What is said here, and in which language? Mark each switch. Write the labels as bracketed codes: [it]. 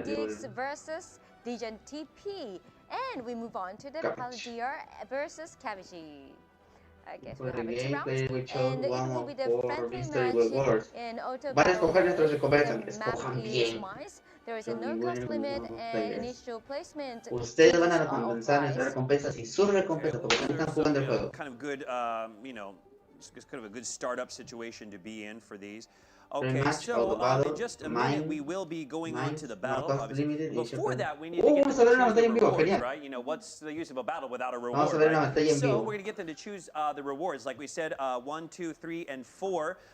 [en] Diggs versus Dijon TP. And we move on to the Palladia versus Cabbage. Okay, so we have 2 rounds, and it will be the friendly match in Auto Battle. The map is Mines. There is a no-cost limit and initial placement. [es] Ustedes van a recompensar nuestras recompensas y sus recompensas porque no están jugando el juego. [en] Kind of good, it's kind of a good startup situation to be in for these. Okay, so in just a minute we will be going on to the battle. Obviously. Before that, we need to get them to choose the rewards, right? You know, what's the use of a battle without a reward, right? So we're going to get them to choose the rewards. Like we said, 1, 2, 3, and 4.